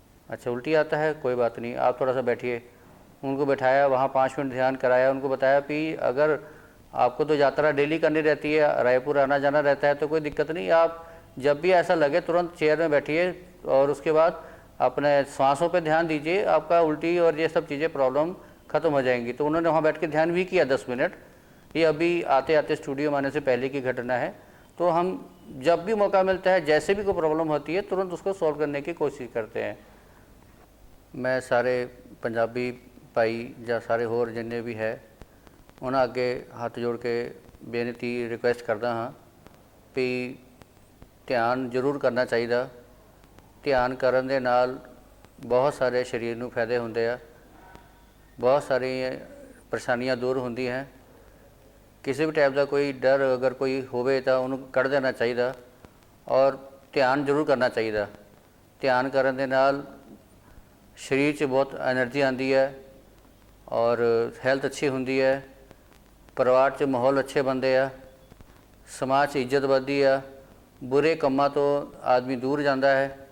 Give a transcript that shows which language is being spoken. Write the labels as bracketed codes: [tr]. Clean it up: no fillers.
[hi] अच्छा उल्टी आता है, कोई बात नहीं, आप थोड़ा सा बैठिए। उनको बैठाया, वहाँ 5 मिनट ध्यान कराया, उनको बताया कि अगर आपको तो यात्रा डेली करनी रहती है, रायपुर आना जाना रहता है, तो कोई दिक्कत नहीं, आप जब भी ऐसा लगे तुरंत चेयर में बैठिए और उसके बाद अपने सांसों पे ध्यान दीजिए, आपका उल्टी और ये सब चीज़ें प्रॉब्लम ख़त्म हो जाएंगी। तो उन्होंने वहाँ बैठ के ध्यान भी किया 10 मिनट। ये अभी आते आते स्टूडियो में आने से पहले की घटना है। तो हम जब भी मौका मिलता है, जैसे भी कोई प्रॉब्लम होती है, तुरंत उसको सॉल्व करने की कोशिश करते हैं। मैं सारे पंजाबी भाई [pa] ਜਾਂ ਸਾਰੇ ਹੋਰ [hi] जिन्ने भी है [pa] ਉਹਨਾਂ ਅੱਗੇ ਹੱਥ ਜੋੜ ਕੇ ਬੇਨਤੀ ਰਿਕੁਐਸਟ ਕਰਦਾ ਹਾਂ ਵੀ ਧਿਆਨ ਜ਼ਰੂਰ ਕਰਨਾ ਚਾਹੀਦਾ। ਧਿਆਨ ਕਰਨ ਦੇ ਨਾਲ ਬਹੁਤ ਸਾਰੇ ਸਰੀਰ ਨੂੰ ਫਾਇਦੇ ਹੁੰਦੇ ਆ, ਬਹੁਤ ਸਾਰੀਆਂ ਪਰੇਸ਼ਾਨੀਆਂ ਦੂਰ ਹੁੰਦੀਆਂ ਹੈ। ਕਿਸੇ ਵੀ ਟਾਈਪ ਦਾ ਕੋਈ ਡਰ ਅਗਰ ਕੋਈ ਹੋਵੇ ਤਾਂ ਉਹਨੂੰ ਕੱਢ ਦੇਣਾ ਚਾਹੀਦਾ ਔਰ ਧਿਆਨ ਜ਼ਰੂਰ ਕਰਨਾ ਚਾਹੀਦਾ। ਧਿਆਨ ਕਰਨ ਦੇ ਨਾਲ ਸਰੀਰ 'ਚ ਬਹੁਤ ਐਨਰਜੀ ਆਉਂਦੀ ਹੈ [hi] और हैल्थ अच्छी होंगी है, परिवार च माहौल अच्छे बनते आ, समाज च इज्जत बढ़ती है, बुरे कामों तो आदमी दूर जाता है।